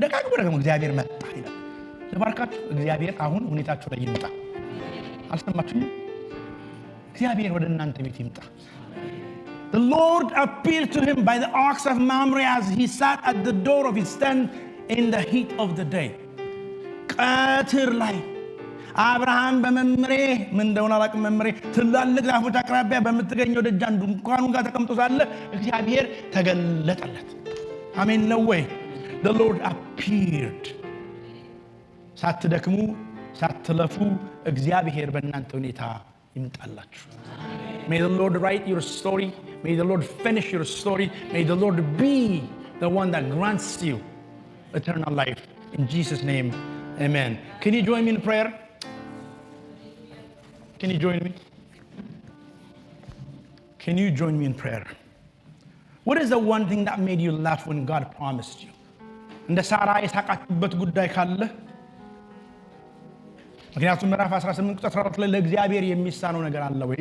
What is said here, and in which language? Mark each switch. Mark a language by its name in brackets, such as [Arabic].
[Amharic] ደጋግሞ እግዚአብሔር መጣ ይላል። ለባርካችሁ እግዚአብሔር አሁን ሁኔታችሁ ላይ ይመጣ። አልሰማችሁም? እግዚአብሔር ወደ እናንተ ቤት ይመጣ። [English] The Lord appeared to him by the ox of Mamre as he sat at the door of his tent in the heat of the day. [Amharic] ቀትር ላይ አብርሃም በመምሬ ምን እንደሆነ አላውቅም። መምሬ ትላልቅ ዛፎች አቅራቢያ በምትገኘው ደጃን ድንኳኑ ጋር ተቀምጦ ሳለ እግዚአብሔር ተገለጠለት። አሜን ነው ወይ? [English] The Lord appeared. [Amharic] ሳትደክሙ ሳትለፉ እግዚአብሔር በእናንተ ሁኔታ ይምጣላችሁ። [English] May the Lord write your story. May the Lord finish your story. May the Lord be the one that grants you eternal life. In Jesus' name, amen. Can you join me in prayer? Can you join me? Can you join me in prayer? What is the one thing that made you laugh when God promised you? [Amharic] እንደ ሳራ የሳቃችሁበት ጉዳይ ካለ ምክንያቱም ምዕራፍ 18 ቁጥር 14 ላይ ለእግዚአብሔር የሚሳነው ነገር አለ ወይ?